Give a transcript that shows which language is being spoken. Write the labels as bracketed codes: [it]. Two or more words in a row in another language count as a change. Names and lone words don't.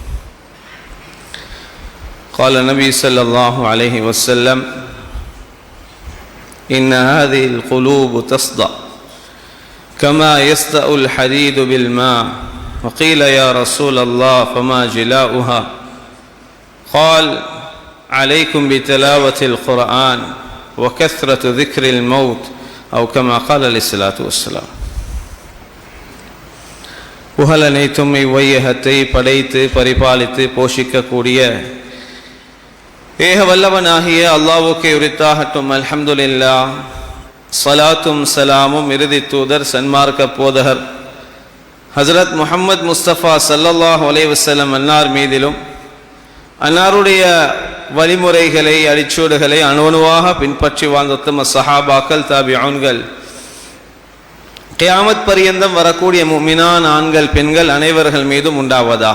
[ar] قال النبي صلى الله عليه وسلم إن هذه القلوب تصدأ كما يصدأ الحديد بالماء وقيل يا رسول الله فما جلاؤها قال عليكم بتلاوة القرآن وكثرة ذكر الموت أو كما قال عليه الصلاة والسلام. [ta] புகழனைத்தும் இவ்வையகத்தை படைத்து பரிபாலித்து போஷிக்கக்கூடிய ஏக வல்லவனாகிய அல்லாஹ்வுக்கே உரித்தாகட்டும். அல்ஹம்துலில்லாஹ். ஸலாத்தும் ஸலாமும் இறுதி தூதர் சன்மார்க்க போதகர் ஹஜ்ரத் முஹம்மது முஸ்தபா [ar] صلى الله عليه وسلم [ta] அன்னார் மீதிலும் அன்னாருடைய வழிமுறைகளை அடிச்சூடுகளை அணுவணுவாக பின்பற்றி வாழ்ந்த உத்தம சஹாபாக்கள் தாபிஊன்கள் கியாமத் பரியந்தம் வரக்கூடிய முஃமினான் ஆண்கள் பெண்கள் அனைவர்கள் மீதும் உண்டாவதாக.